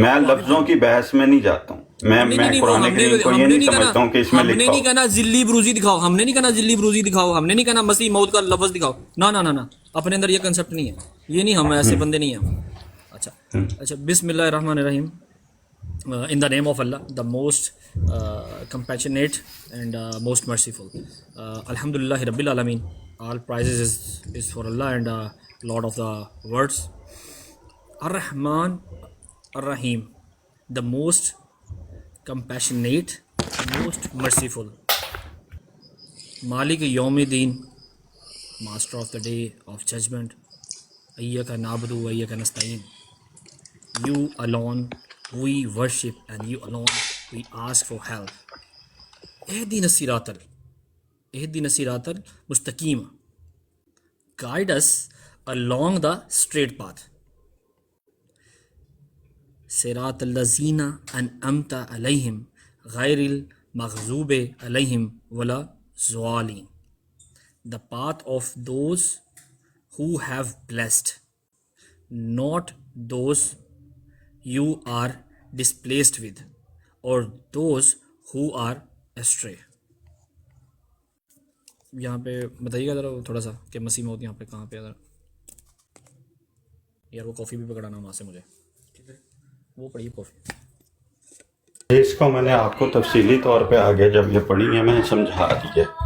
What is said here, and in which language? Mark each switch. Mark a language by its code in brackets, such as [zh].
[ur] میں لفظوں کی بحث میں نہیں جاتا ہوں. میں قرآن کریم کو یہ نہیں سمجھتا ہوں کہ اس میں ہم نے لکھا نہیں کہنا ذلی بروزی دکھاؤ, ہم نے نہیں کہنا ذلی بروزی دکھاؤ, ہم نے نہیں کہنا مسیح موعود کا لفظ دکھاؤ. نہ اپنے اندر یہ کنسپٹ نہیں ہے, یہ نہیں, ہم ایسے بندے نہیں ہیں. [ar] اچھا بسم اللہ الرحمن الرحیم. [en] In the name of Allah, the most compassionate and most merciful. [ar] Alhamdulillahi Rabbil Alameen. [en] All praises is for Allah and Lord of the worlds. Ar-Rahman Ar-Rahim, the most compassionate, most merciful. [ar] Malik Yawmiddin, [en] master of the day of judgment. [ar] Iyyaka na'budu wa iyyaka nasta'in. [en] You alone we worship and you alone we ask for help. [ar] اهدنا الصراط المستقيم. [en] Guide us along the straight path. [ar] صراط الذين أنعمت عليهم غير المغضوب عليهم ولا الضالين. [en] The path of those who have blessed, not those you are displeased with or those who are astray. [ur] یہاں پہ بتائیے گا ذرا تھوڑا سا کہ مسیح موعود یہاں پہ کہاں پہ ذرا. یار وہ کافی بھی پکڑانا وہاں سے مجھے, ٹھیک ہے, وہ پڑھیے کافی. اس کو میں نے آپ کو تفصیلی طور پہ آگے جب یہ پڑھی ہے میں نے سمجھا دی ہے.